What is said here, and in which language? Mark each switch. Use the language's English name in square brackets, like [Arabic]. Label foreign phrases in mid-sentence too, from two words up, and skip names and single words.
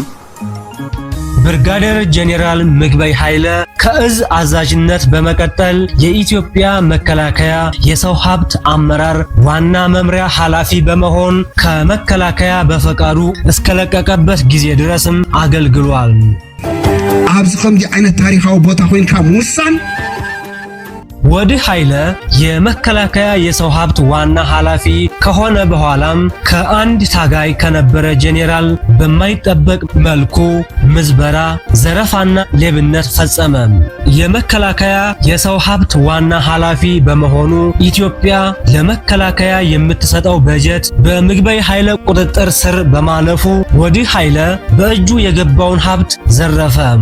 [Amharic] ብርጋዴር ጄኔራል ምግበይ ኃይለ ከእዝ አዛዥነት በመቀጠል የኢትዮጵያ መከላከያ የሰው ሀብት አመራር ዋና መምሪያ ኃላፊ በመሆን ከመከላከያ በፈቃዱ እስከለቀቀበት ጊዜ ድረስም አገልግሏል። [Tigrinya] ኣብዚ ከምዚ ዓይነት ታሪካዊ ቦታ ኮይንካ ምውሳን [Amharic] ወዲህ ኃይለ የመከላከያ የሰው ሀብት ዋና ኃላፊ ከሆነ በኋላም ከአንድ ታጋይ ከነበረ ጄኔራል በማይጠበቅ መልኩ ምዝበራ፣ ዘረፋና ሌብነት ፈጸመ። የመከላከያ የሰው ሀብት ዋና ኃላፊ በመሆኑ ኢትዮጵያ ለመከላከያ የምትሰጠው በጀት በምግበይ ኃይለ ቁጥጥር ስር በማለፉ ወዲህ ኃይለ በእጁ የገባውን ሀብት ዘረፈ።